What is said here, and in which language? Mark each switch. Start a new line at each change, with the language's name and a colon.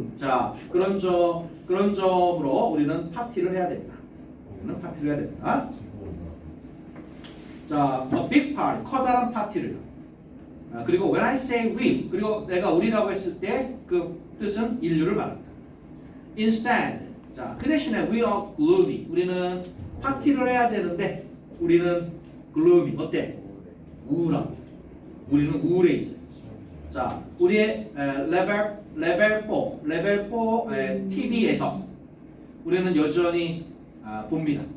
Korean: 자, 그런 점으로 우리는 파티를 해야 됩니다. 우리는 파티를 해야 됩니다. 자,
English: a big party,
Korean: 커다란 파티를. 그리고
English: when I say we,
Korean: 그리고 내가 우리라고 했을 때 그 뜻은 인류를 말한다.
English: Instead,
Korean: 자, 그 대신에
English: we are gloomy.
Korean: 우리는 파티를 해야 되는데 우리는 gloomy. 어때? 우울함. 우리는 우울해 있어요. 자, 우리의 레벨 4 TV에서 우리는 여전히 봅니다.